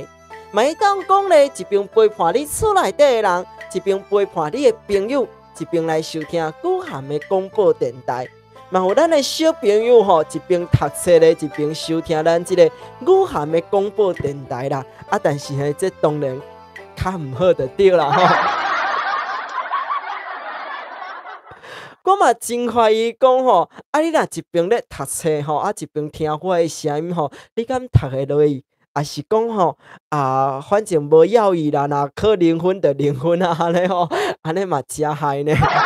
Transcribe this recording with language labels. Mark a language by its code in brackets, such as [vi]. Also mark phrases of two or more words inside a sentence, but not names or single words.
[nan] 嘛会当讲咧，一边陪伴你厝内底的人，一边陪伴你的朋友，一边来收听古汉的广播电台。嘛，有咱的小朋友吼，一边读册咧，一边收听咱这个武汉的广播电台啦。但是呢，这当然较唔好就对啦吼。我嘛真怀疑讲吼，你若一边咧读册吼，一边听我的声音吼，你敢读会落去？也是讲吼反正无要义啦，若考0分就0分啊，安尼吼，安尼嘛真害呢。